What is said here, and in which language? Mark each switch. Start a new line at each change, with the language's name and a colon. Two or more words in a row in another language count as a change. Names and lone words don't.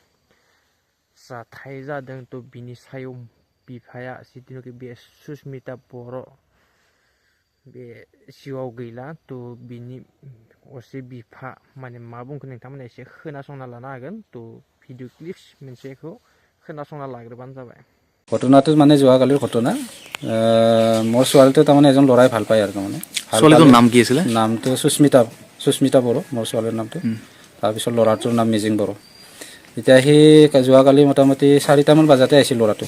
Bodo: जाथाय जादों बिनि सायाव बिफाया जिथुनिखि बे सुसमिता बर' बे जिउआव गैला बिनि असे बिफा माने मा बुंखो नोंथांमोना एसे खोनासंना लानो हागोन
English: video clips
Bodo: मोनसेखौ खोनासंना लाग्रोबानो जाबाय।
Assamese: ঘটনাটো মানে যোৱাকালিৰ ঘটনা মোৰ ছোৱালীটো তাৰমানে এজন ল'ৰাই ভাল পায় আৰু তাৰমানে ছোৱালীটোৰ নাম কি আছিলে? নামটো সুস্মিতা বড়ো মোৰ ছোৱালীৰ নামটো। তাৰপিছত ল'ৰাটোৰ নাম মিজিং বড়ো। এতিয়া সি যোৱাকালি মোটামুটি 4টামান বজাতে আহিছিল ল'ৰাটো